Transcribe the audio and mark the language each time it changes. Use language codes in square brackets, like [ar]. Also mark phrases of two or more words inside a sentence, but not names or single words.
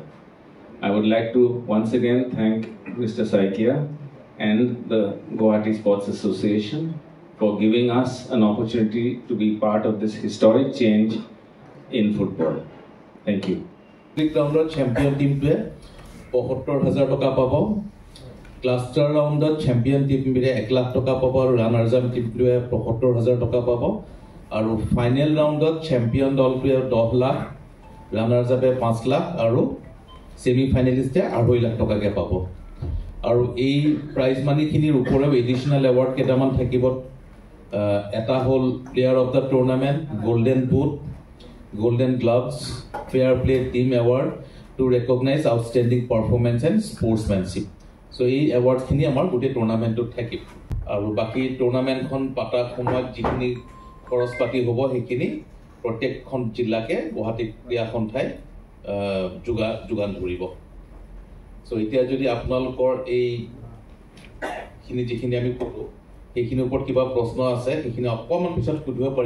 [en] I would like to once again thank Mr. Saikia and the Guwahati Sports Association for giving us an opportunity to be part of this historic change in football. Thank you. District round champion team to [as] ৭৫,০০০ টকা পাব, [en] cluster round champion team [as] 1 লাখ টকা পাব আৰু [en] runners up team [as] ৭৫,০০০ টকা পাব আৰু [en] final round champion [as] দলটোৱে 10 লাখ, [en] runners up [as] 5 লাখ আৰু [en] semi finalist [as] 2.5 লাখ টকাকে পাব। আৰু এই [en] prize money [as] ওপৰেও [en] additional award [as] কেইটামান থাকিব। এটা হ'ল [en] player of the tournament, golden boot, golden gloves, fair play team award to recognize outstanding performance and sportsmanship. [as] So এই এৱাৰ্ডখিনি আমাৰ গোটেই টুৰ্ণামেণ্টত থাকিব আৰু বাকি টুৰ্ণামেণ্টখন পাতা সময়ত যিখিনি খৰচ পাতি হ'ব সেইখিনি প্ৰত্যেকখন জিলাকে গুৱাহাটী ক্ৰীড়া সন্থাই যোগান ধৰিব। সো এতিয়া যদি আপোনালোকৰ এইখিনি যিখিনি আমি ক'লো সেইখিনিৰ ওপৰত কিবা প্ৰশ্ন আছে সেইখিনি অকণমান পিছত সুধিব পাৰিব।